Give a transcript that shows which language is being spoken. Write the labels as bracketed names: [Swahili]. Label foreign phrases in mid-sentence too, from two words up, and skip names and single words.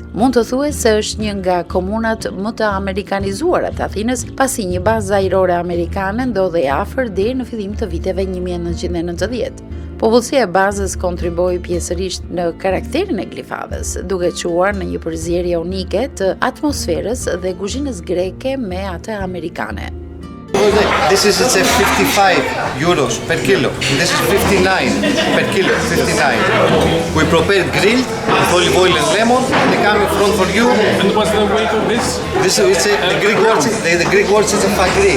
[Albanian] Mund të thuhet se është një nga komunat më të amerikanizuara të Athinës, pasi një bazë ajrore amerikane ndodhej afër deri në fillim të viteve 1990. Popullsia e bazës kontriboi pjesërisht në karakterin e Glifadës, duke çuar në një përzierje unike të atmosferës dhe kuzhinës greke me atë amerikane. [English] This is it's a 55 euros per kilo. This is 59 per kilo. 59. We prepare grilled with olive oil and lemon. They come in front for you. And what's the weight of this? This is the Greek word. The Greek word is a fagri.